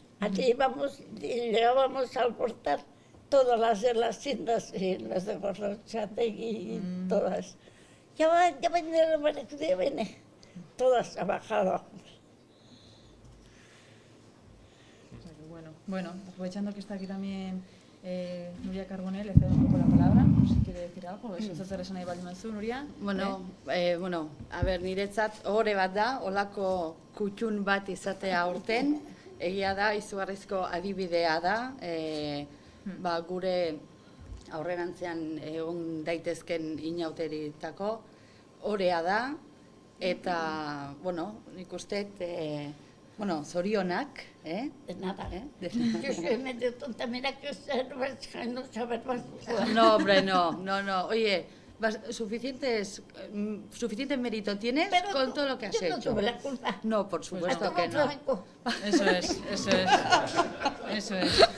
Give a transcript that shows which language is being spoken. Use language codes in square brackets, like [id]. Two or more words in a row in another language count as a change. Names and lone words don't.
[es] Allí íbamos y llegábamos al portal todas las tiendas y las de Gorrochategui y todas. Ya viene la María, viene. Todas a bajado. Bueno, aprovechando que está aquí también Nuria Carbonell, le cedo un poco la palabra, si quiere decir algo, eso [eu] ez zer esan nahi baldin baduzu, [es] Nuria. [eu] Bueno, niretzat ohore bat da, olako kutxun bat izatea aurten, egia da, izugarrizko adibidea da, gure aurrerantzean egon daitezken inauteritako orea da, eta, nik uste, zorionak, [es] De nada. Yo soy medio tonta, mira que no saber más. No, hombre, no. Oye, suficiente mérito tienes Pero con todo lo que has yo no hecho. tuve la culpa. No, por supuesto que no. Franco. Eso es, eso es. Eso es.